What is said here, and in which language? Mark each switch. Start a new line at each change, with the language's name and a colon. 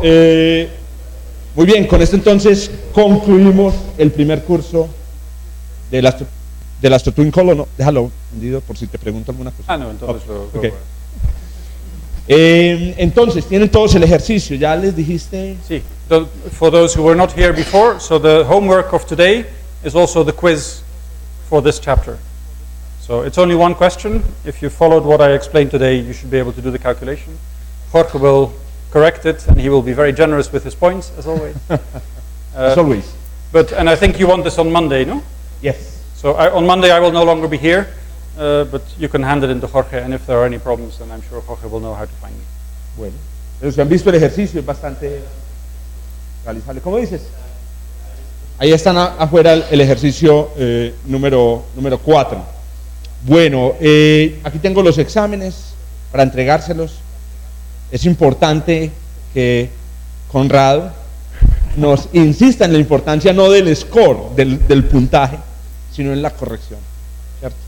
Spanish: Muy bien, con esto entonces concluimos el primer curso del AstroTwinCoLO. No, déjalo encendido por si te pregunto alguna cosa. No, entonces
English: okay.
Spanish: Entonces, tienen todos el ejercicio, ya les dijiste.
English: Sí, for those who were not here before, so the homework of today is also the quiz for this chapter. So it's only one question. If you followed what I explained today, you should be able to do the calculation. Jorge will correct it, and he will be very generous with his points, as always. As always. And I think you want this on Monday, no? Yes. So on Monday I will no longer be here. But you can hand it in to Jorge, and if there are any problems, then I'm sure Jorge will know how to find me.
Spanish: Bueno. Pero si han visto el ejercicio es bastante realizable. ¿Cómo dices? Ahí están afuera el ejercicio número 4. Bueno, aquí tengo los exámenes para entregárselos. Es importante que Conrado nos insista en la importancia no del score, del puntaje, sino en la corrección, ¿cierto?